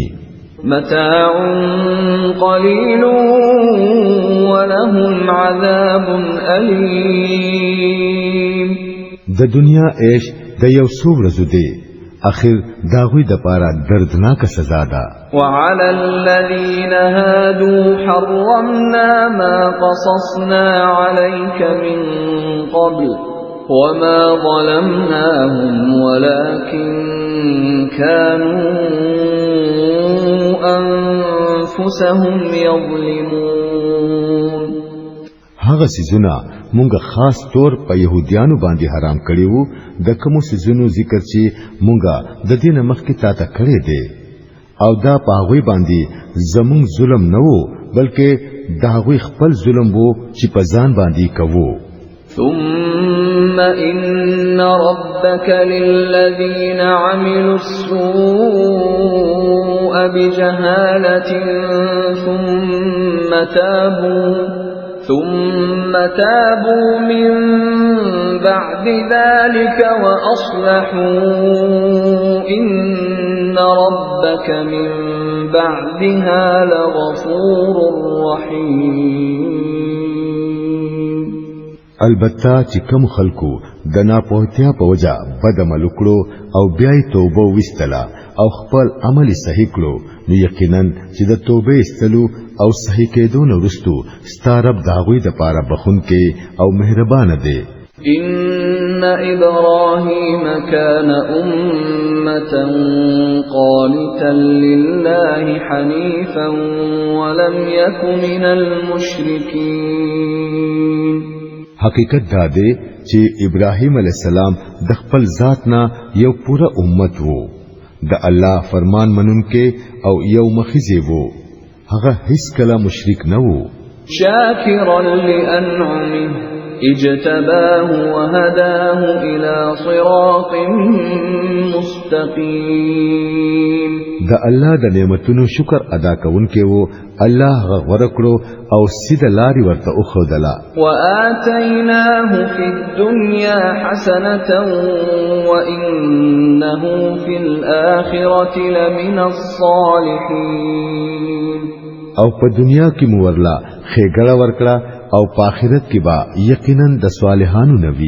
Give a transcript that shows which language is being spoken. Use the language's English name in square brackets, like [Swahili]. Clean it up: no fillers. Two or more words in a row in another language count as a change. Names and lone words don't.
[Arabic] متاع قليل ولهم عذاب أليم. [Pashto] د دنیا عيش د یو څو ورځې دی اخر داوی د پاره دردناک سزا ده. [Arabic] وعلى الذين هادوا حرمنا ما قصصنا عليك من قبل وما ظلمناهم ولكن كانوا أنفسهم يظلمون. [Pashto] هغه سيزونه مونږه خاص طور په يهوديانو باندې حرام کړی وو د کوم سيزونو ذکر چې مونږه د دین مخکې تا ته کړی دی او دا په هغه باندې زمون ظلم نه وو بلکې دا هغه خپل ظلم وو چې په ځان باندې کوو. [Arabic] ثم إن ربك للذين عملوا السوء بجهالة ثم تابوا من بعد ذلك وأصلحوا إن ربك من بعدها لغفور رحيم. [Pashto] البته چې کوم خلکو د ناپوهتیا په وجه بد عمل وکړو او بیا یې توبه وستله او خپل عمل صحیح کړو نو یقینا چې د توبه استلو او صحیح کېدو نه وروسته ستارب داوی د پاره بخونکې او مهربان دی. [Arabic] إن إبراهيم كان أمة قانتا لله حنيفا ولم يك من المشركين. [Pashto] حقیقت دا دی چې ابراهیم [Arabic] علیه السلام [Pashto] د خپل ذات نه یو پوره امت وو د الله فرمان منونکې او یو مخیزه وو هغه هیڅ کله مشرک نه وو. [Arabic] شاکرا لأنعمه اجتباه وهداه إلى صراط مستقيم. [Pashto] د الله د نعمتونو شکر ادا کوونکې وو الله غوړه کړو او سیده لاري ورته وښودله. [Arabic] وآتيناه في الدنيا حسنة وإنه في الآخرة لمن الصالحين. [Pashto] او په دنیا کې مو ورلا خېګړه ورکړه او په آخرت کې با یقینا د صالحانو نبی.